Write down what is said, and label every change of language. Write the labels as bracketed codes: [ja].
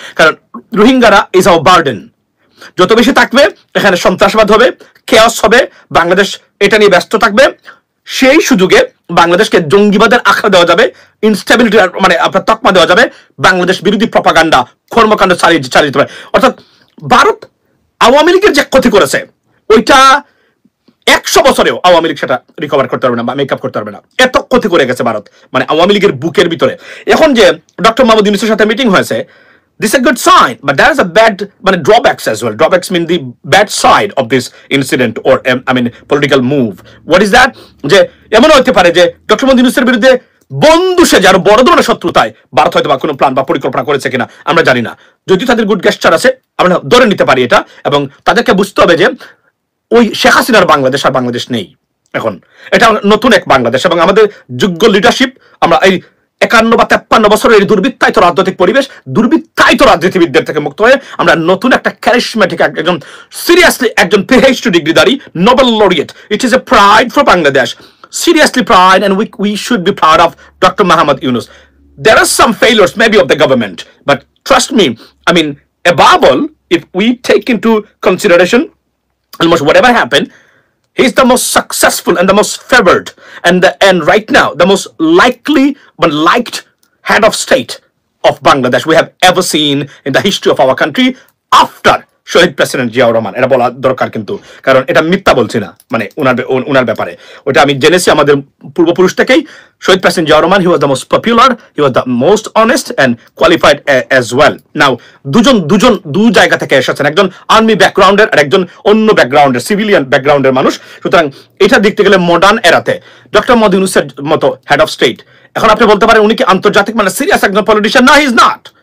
[bn] কারণ রোহিঙ্গারা [en] is our burden, [bn] যত বেশি থাকবে এখানে সন্ত্রাসবাদ হবে, কেওস হবে, বাংলাদেশ এটা নিয়ে ব্যস্ত থাকবে, সেই সুযোগে বাংলাদেশকে জঙ্গিবাদের আখড়া দেওয়া যাবে, ইনস্টেবিলিটি মানে আপনার তকমা দেওয়া যাবে, বাংলাদেশ বিরোধী প্রপাগান্ডা কর্মকাণ্ড চালিয়ে যেতে পারে। অর্থাৎ ভারত আওয়ামী লীগের যে ক্ষতি করেছে ওইটা 100 বছরেও আওয়ামী লীগ সেটা রিকভার করতে পারবে না বা মেকআপ করতে পারবে না, এত ক্ষতি করে গেছে ভারত মানে আওয়ামী লীগের বুকের ভিতরে। এখন যে ডক্টর মোহাম্মদ ইউনূসের সাথে মিটিং হয়েছে, [en] this is a good sign, but there is a bad মানে drawbacks as well. Drawbacks mean the bad side of this incident or I mean political move. What is that? [bn] যে এমন হতে পারে যে doctor Mohammad ইউনূসের বিরুদ্ধে বন্ধু সে যার বড় ধরনের শত্রুতায় ভারত হয়তো বা কোনো প্ল্যান বা পরিকল্পনা করেছে কিনা আমরা জানি না, যদি তাদের গুড গেস্টার আছে আমরা ধরে নিতে পারি এটা, এবং তাদেরকে বুঝতে হবে যে ওই শেখ হাসিনার বাংলাদেশ আর বাংলাদেশ নেই, এখন এটা নতুন এক বাংলাদেশ, এবং আমাদের যোগ্য লিডারশিপ আমরা এই 51 বা 53 বছরের এই দুর্বৃত্তায়িত রাজনৈতিক পরিবেশ, দুর্বৃত্তায়িত রাজনীতিবিদদের থেকে মুক্ত হয়ে আমরা নতুন একটা ক্যারিশম্যাটিক একজন সিরিয়াসলি একজন PhD ডিগ্রিধারী Nobel laureate, [en] It is a pride for Bangladesh, seriously pride, and we should be proud of Dr. Mohammad Yunus. There are some failures maybe of the government, but trust me, I mean above all, if we take into consideration almost whatever happened, he's the most successful and the most favored and right now the most likely but liked head of state of Bangladesh we have ever seen in the history of our country after Shaheed president Ziaur Rahman. [bn] এটা বলা দরকার কিন্তু, কারণ এটা মিথ্যা বলছি না, মানে ওনার ব্যাপারে ওটা আমি জেনেছি আমাদের পূর্বপুরুষ থেকেই। [en] শহীদ president Ziaur Rahman, he was the most popular, he was the most honest and qualified as well. [bn] নাও দু জায়গা থেকে এসেছেন, একজন আর্মি ব্যাকগ্রাউন্ডের আর একজন অন্য ব্যাকগ্রাউন্ডের সিভিলিয়ান ব্যাকগ্রাউন্ডের মানুষ, সুতরাং এটা দেখতে গেলে মডার্ন এরাতে ডক্টর মোহাম্মদ ইউনূসের মতো হেড অফ স্টেট, এখন আপনি বলতে পারেন উনি কি আন্তর্জাতিক মানে সিরিয়াস একজন পলিটিশিয়ান? না, [en] He is not.